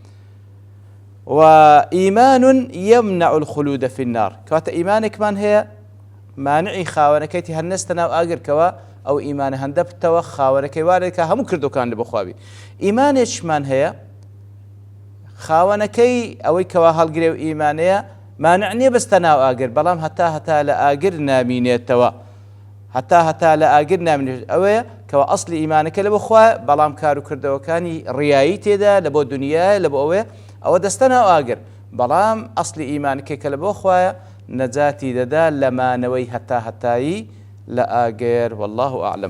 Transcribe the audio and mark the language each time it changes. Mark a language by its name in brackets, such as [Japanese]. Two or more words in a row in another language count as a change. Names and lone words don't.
[Arabic] وإيمان يمنع الخلود في النار [Central Kurdish] كواتا إيمانك من هي مانعی خاوەنەکەیتی هەر نەستە ناو ئاگرکەوە ئەو ئیمانە هەندە بتەوە خاوەنەکەی وارێکە هەموو کردوکان لە بخوابی. ئیمانێکمان هەیە خاوەنەکەی ئەوەی کەوا هەڵگرێ و ئیمانەیە مانع نییە بەستە ناو ئاگر بەڵام هەتا لە ئاگر نامینێتەوە هەتا لە ئاگر نامینێت ئەوەیە کەوا ئەسلی ئیمانەکە لە بۆ خوایە بەڵام کار و کردەوەکانی ڕیایی تێدا لە بۆ دنیای لە بۆ ئەوە دەستە ناو ئاگر بەڵام ئەسلی ئیمانەکەی کە لە بۆ خوایە نەجاتی دەدا لە مانەوەی هەتایی لە ئاگر [Arabic] والله ئەعلم.